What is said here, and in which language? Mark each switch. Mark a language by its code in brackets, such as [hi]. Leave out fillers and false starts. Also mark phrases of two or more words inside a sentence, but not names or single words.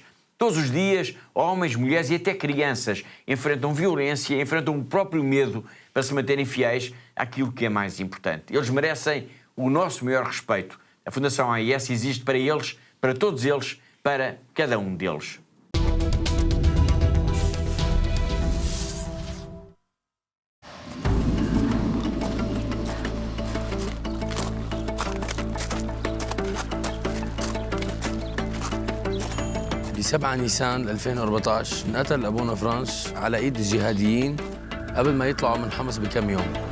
[pt] Todos os dias, homens, mulheres e até crianças enfrentam violência, enfrentam o próprio medo para se manterem fiéis àquilo que é mais importante. Eles merecem o nosso maior respeito. A Fundação AIS existe para eles, para todos eles, para cada um deles. [ar] ب7 نيسان 2014 انقتل أبونا فرانس على إيد الجهاديين قبل ما يطلعوا من حمص بكم يوم.